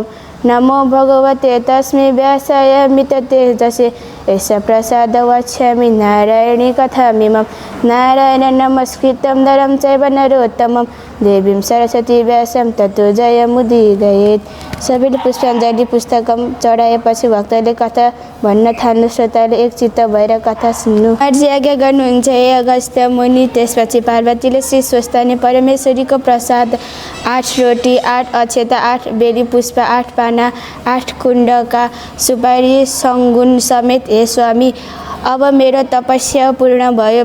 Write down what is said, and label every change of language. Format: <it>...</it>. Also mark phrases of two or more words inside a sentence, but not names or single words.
<sa>नमो भगवते तस्मै व्यासाय मिततेजसे यस्य प्रसाद वक्ष्यामि नारायणी कथामिमं। नारायणं नमस्कृतं नरं चैव नरोत्तमं देवीं सरस्वती व्यासं ततो जयमुदीरयेत्।</sa> <ne>सबैले पुष्पाञ्जलि पुस्तकम चढाएपछि भक्तले कथा भन्न थाल्नु। श्रोताले एकचित्त भएर कथा सुन्नु। आजी आज्ञा गर्नुहुन्छ हे अगस्त्य मुनि। त्यसपछि पार्वतीले श्री स्वस्थानी परमेश्वरीको प्रसाद 8 रोटी 8 अक्षता 8 बेली पुष्प 8 पाना 8 कुण्डका सुपारी सङ्गुन समेत हे स्वामी, अब मेरो तपस्या पूर्ण भयो।</ne>